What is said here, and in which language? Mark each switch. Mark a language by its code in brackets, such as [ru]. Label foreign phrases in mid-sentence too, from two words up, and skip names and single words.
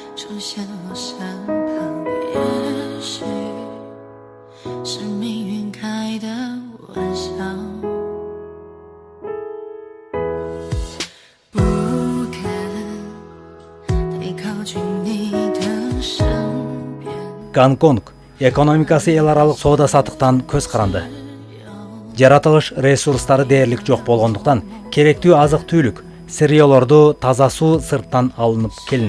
[zh] 出现我身旁，也许是命运开的玩笑。不敢太靠近你的身边。 [ky] Гонконг экономикасы эл аралык соода саттыктан көз каранды. Жаратылыш ресурстары дээрлик жок болгондуктан керектүү азык түлүк, сырьёолорду таза суу сырттан алынып келинет.